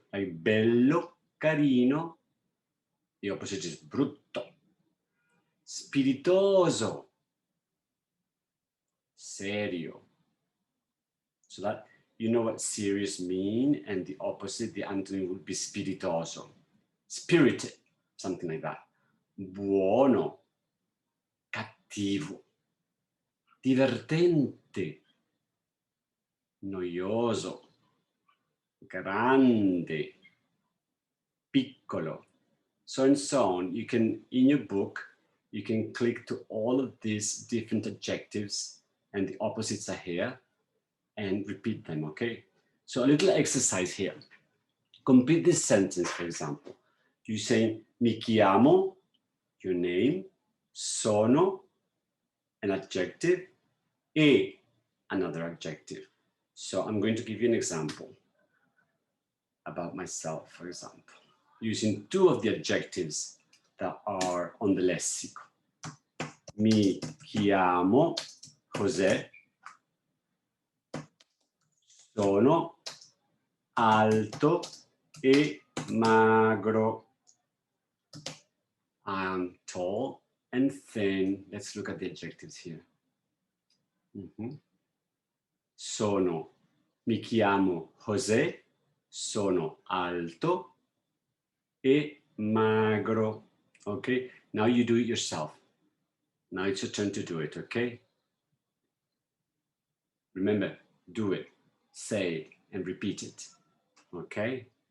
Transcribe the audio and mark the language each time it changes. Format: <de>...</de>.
<en>Like</en> <it>bello, carino.</it> <en>The opposite is brutto.</en> <it>Spiritoso, serio.</it> <en>So that you know what serious mean, and the opposite, the antonym would be spiritoso. Spirited, something like that.</en> <it>Buono, cattivo, divertente, noioso, grande, piccolo.</it> <en>So and so on. You can, in your book, you can click to all of these different adjectives and the opposites are here and repeat them, okay? So a little exercise here. Complete this sentence, for example. You say,</en> <it>mi chiamo,</it> <en>your name, sono, an adjective, e, another adjective. So I'm going to give you an example about myself, for example, using two of the adjectives that are on the lessico.</en> <it>Mi chiamo José, sono alto e magro.</it> <en>I'm tall and thin. Let's look at the adjectives here.</en> <it>Sono, mi chiamo José, sono alto e magro.</it> <en>Okay, now you do it yourself. Now it's your turn to do it, okay? Remember, do it, say it, and repeat it, okay?</en>